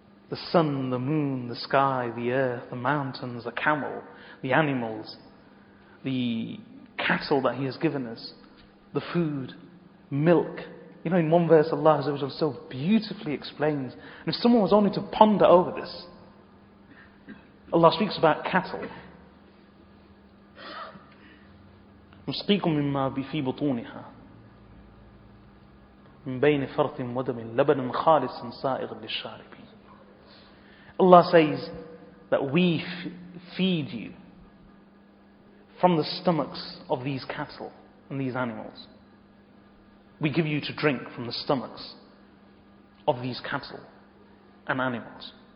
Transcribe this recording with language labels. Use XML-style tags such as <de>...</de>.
<en>The sun, the moon, the sky, the earth, the mountains, the camel, the animals, the cattle that He has given us, the food, milk. In one verse Allah Azza wa Jal so beautifully explains, and if someone was only to ponder over this, Allah speaks about cattle.</en> <ar>نسقيكم مما في بطونها من بين فرث ودم لبنا خالصا سائغا للشاربين.</ar> <en>Allah says that we feed you from the stomachs of these cattle and these animals. We give you to drink from the stomachs of these cattle and animals.</en>